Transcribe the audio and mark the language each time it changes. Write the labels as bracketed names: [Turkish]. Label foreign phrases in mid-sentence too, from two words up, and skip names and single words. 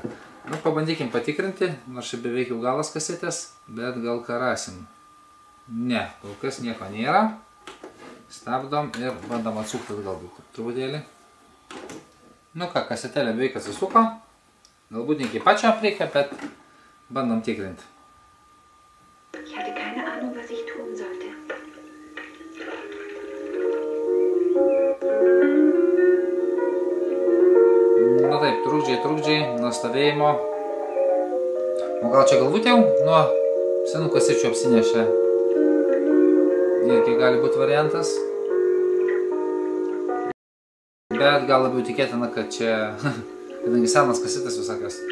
[Lithuanian] Nu, pabandykim patikrinti, nors čia beveik jau galas kasetės, bet gal ką rasim. Ne, kol kas nieko nėra. Stabdom ir bandom atsukti galbūt truputėlį. Nu ką, kasetėlė beveik atsisuko. Galbūt ne iki pačio reikia, bet bandom tikrinti. [German] Ich hatte keine Ahnung, was ich tun sollte. [Lithuanian] Na taip, trukdžiai, nuo stovėjimo. O gal čia galbūt jau nuo senų kasečių apsinešė. Irgi gali būti variantas. Bet gal labiau tikėtina, kad čia, kadangi senas kasetės visokios.